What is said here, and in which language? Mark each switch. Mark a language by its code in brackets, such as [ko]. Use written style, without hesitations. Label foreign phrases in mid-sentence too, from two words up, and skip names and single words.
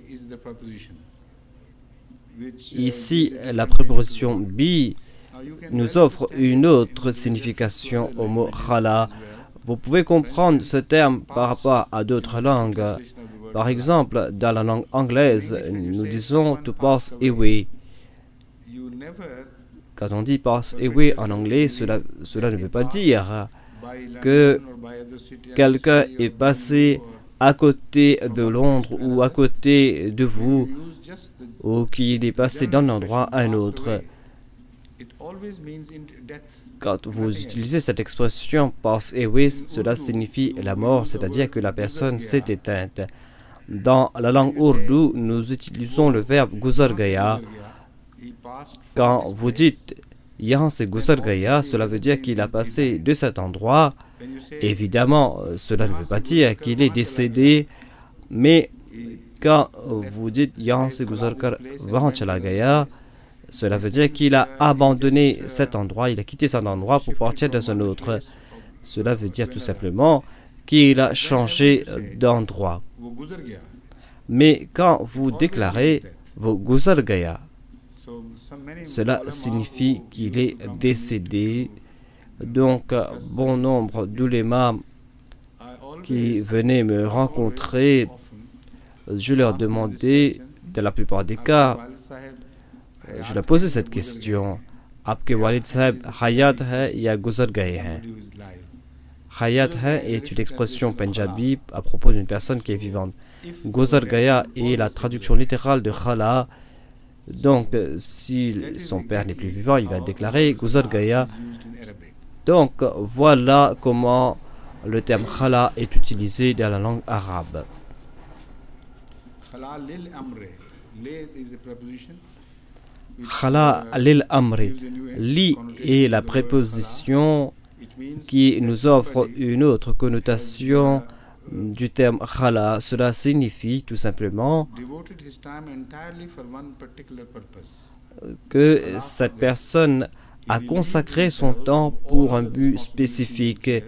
[fr] Ici, la préposition bi nous offre une autre signification au mot khala. Vous pouvez comprendre ce terme par rapport à d'autres langues. Par exemple, dans la langue anglaise, nous disons [en] to pass away. [fr] Quand on dit [en] pass away [fr] en anglais, cela ne veut pas dire que quelqu'un est passé à côté de Londres ou à côté de vous, ou qu'il est passé d'un endroit à un autre. Quand vous utilisez cette expression [en] pass away, [fr] cela signifie la mort, c'est-à-dire que la personne s'est éteinte. Dans la langue ourdou, nous utilisons le verbe [ur] گزر گیا. [fr] Quand vous dites [ur] یہاں سے گزر گیا, [fr] cela veut dire qu'il a passé de cet endroit. Évidemment, cela ne veut pas dire qu'il est décédé, mais quand vous dites [ur] یہاں سے گزر وہاں چلا گیا, [fr] cela veut dire qu'il a abandonné cet endroit, il a quitté cet endroit pour partir dans un autre. Cela veut dire tout simplement qu'il a changé d'endroit. Mais quand vous déclarez [ur] وہ گزر گیا, [fr] cela signifie qu'il est décédé. Donc, bon nombre d'ulémas qui venaient me rencontrer, je leur demandais, dans la plupart des cas, je leur posais cette question. [ur] آپکے والد صاحب، حیات ہے یا گزر گئے ہیں? حیات ہے [fr] est une expression punjabi à propos d'une personne qui est vivante. [ur] گزر گیا [fr] est la traduction littérale de khala. Donc, si son père n'est plus vivant, il va déclarer [ur] گزر گیا. [fr] Donc, voilà comment le terme khala est utilisé dans la langue arabe. [ar] خلا للأمر. [fr] Li est la préposition qui nous offre une autre connotation du terme khala. Cela signifie tout simplement que cette personne a consacré son temps pour un but spécifique.